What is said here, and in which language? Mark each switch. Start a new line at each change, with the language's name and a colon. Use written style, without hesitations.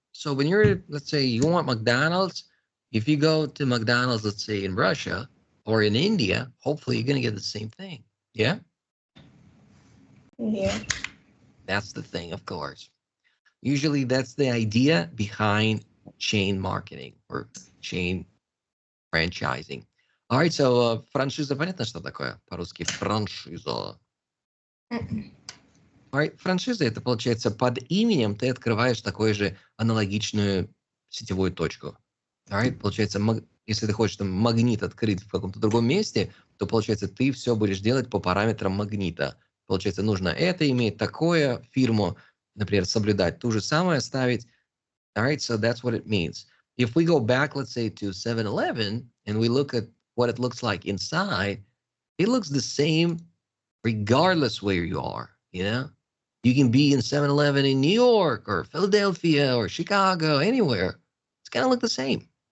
English: So when you're, let's say you want McDonald's, if you go to McDonald's, let's say in Russia or in India, hopefully you're going to get the same thing. Yeah? Yeah. That's the thing, of course. Usually that's the idea behind chain marketing or chain franchising. All right,
Russian: so франшиза, понятно, что такое? По-русски франшиза.
English: All right,
Russian: франшиза — это, получается, под именем ты открываешь такую же аналогичную сетевую точку.
English: All right,
Russian: получается, если ты хочешь там магнит открыть в каком-то другом месте, то, получается, ты все будешь делать по параметрам магнита. Получается, нужно это иметь, такое фирму, например, соблюдать, ту же самое ставить.
English: All right, so that's what it means. If we go back, let's say, to 7-Eleven and we look at what it looks like inside, it looks the same regardless where you are, you know? You can be in 7-Eleven in New York or Philadelphia or Chicago, anywhere. It's going to look the same.